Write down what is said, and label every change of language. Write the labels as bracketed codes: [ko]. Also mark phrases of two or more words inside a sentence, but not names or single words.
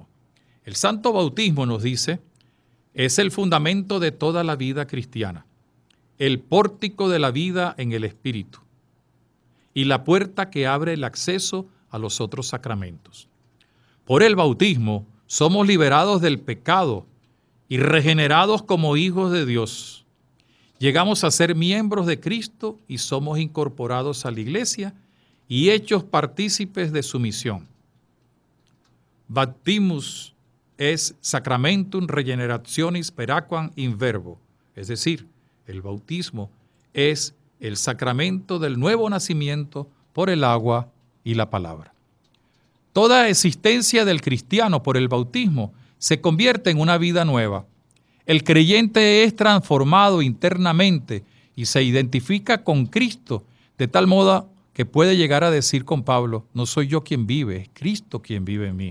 [es] El santo bautismo, nos dice, es el fundamento de toda la vida cristiana, el pórtico de la vida en el Espíritu y la puerta que abre el acceso a los otros sacramentos. Por el bautismo somos liberados del pecado y regenerados como hijos de Dios. Llegamos a ser miembros de Cristo y somos incorporados a la Iglesia y hechos partícipes de su misión. [la] Baptimus es sacramentum regenerationis per aquam in verbo, [es] es decir, el bautismo es el sacramento del nuevo nacimiento por el agua y la palabra. Toda existencia del cristiano por el bautismo se convierte en una vida nueva. El creyente es transformado internamente y se identifica con Cristo de tal modo que puede llegar a decir con Pablo: no soy yo quien vive, es Cristo quien vive en mí.